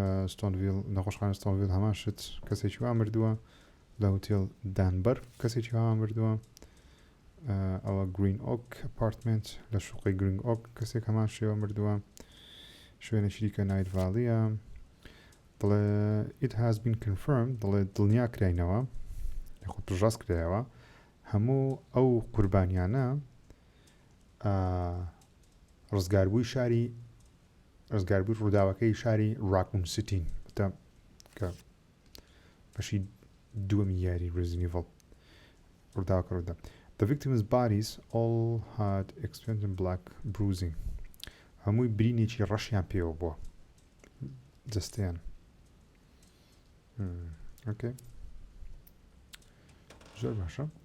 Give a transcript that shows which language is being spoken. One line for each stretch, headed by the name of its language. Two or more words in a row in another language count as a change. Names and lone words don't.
Central Kurdish: ستۆنڤیل نەخۆشخانە ستۆنڤیل هەمان شت کەسێکی وا مردووە لە هوتێل دانبەر کەسێکی وا مردووە ئەوە گرین ئۆک ئەپارتمنت لە شوقی گرین ئۆک کەسێک هەمان شێوە مردووە شوێنە شریکە نایت ڤاڵیە دەڵێ
English: it has been confirmed
Central Kurdish: دەڵێ دڵنیا کراینەوە یاخود پژاست کرایەوە هەموو ئەو قوربانیانە ڕزگاربووی ڕووداوەکەی شاری ڕاکون سیتین کە بەشی دووەمی یاری رێزدنت ڕووداوەکە ڕوودا
English: The victims' bodies all had extensive black bruising.
Central Kurdish: هەمووی برینێکی ڕەشیان پێوە بووە جەستەیان اوكي زۆر باشە